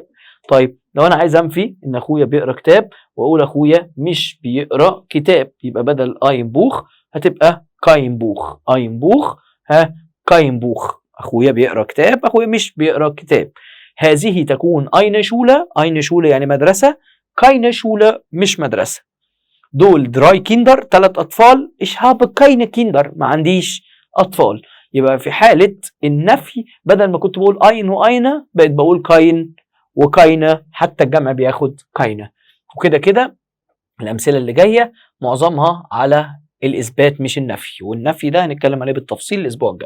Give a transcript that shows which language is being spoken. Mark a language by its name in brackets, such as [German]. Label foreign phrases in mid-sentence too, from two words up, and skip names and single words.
[Arabic] طيب لو انا عايز انفي ان اخويا بيقرا كتاب، واقول اخويا مش بيقرا كتاب، يبقى بدل [German] ein Buch [Arabic] هتبقى [German] kein Buch, ein Buch, [Arabic] ها، [German] kein Buch. [Arabic] اخويا بيقرا كتاب، اخويا مش بيقرا كتاب. هذه تكون [German] eine Schule, eine Schule [Arabic] يعني مدرسه، [German] keine Schule [Arabic] مش مدرسه. دول [German] drei Kinder [Arabic] 3 اطفال، [German] ich habe keine Kinder, [Arabic] ما عنديش اطفال. يبقى في حاله النفي بدل ما كنت بقول اين واين، بقيت بقول كاين وكاينه، حتى الجمع بياخد كاينه. وكده كده الامثله اللي جايه معظمها على الاثبات مش النفي، والنفي ده هنتكلم عليه بالتفصيل الاسبوع الجاي.